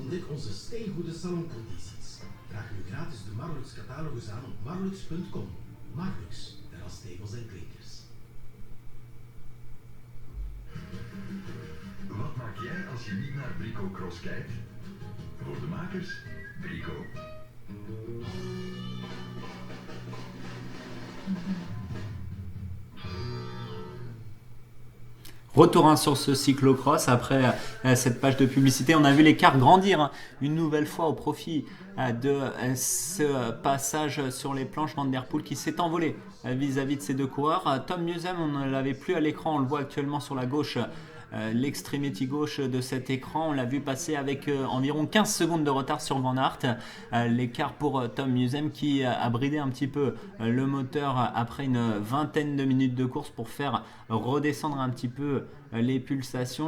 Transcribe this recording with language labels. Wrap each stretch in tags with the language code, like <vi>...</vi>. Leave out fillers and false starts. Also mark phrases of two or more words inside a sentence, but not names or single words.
<nl>onze steengoede saloncondities. Vraag nu gratis de Marlux catalogus aan op marlux.com. Marlux, terrastegels en klinkers. Wat maak jij als je niet naar Brico Cross kijkt? Voor de makers, Brico.</nl> <fr>Retour sur ce cyclocross après cette page de publicité. On a vu l'écart grandir une nouvelle fois au profit de ce passage sur les planches. Van der Poel qui s'est envolé vis-à-vis de ces deux coureurs. Tom Musem, on ne l'avait plus à l'écran, on le voit actuellement sur la gauche, l'extrémité gauche de cet écran. On l'a vu passer avec environ 15 secondes de retard sur Van Aert. L'écart pour Tom Musem qui a bridé un petit peu le moteur après une vingtaine de minutes de course pour faire redescendre un petit peu les pulsations.</fr>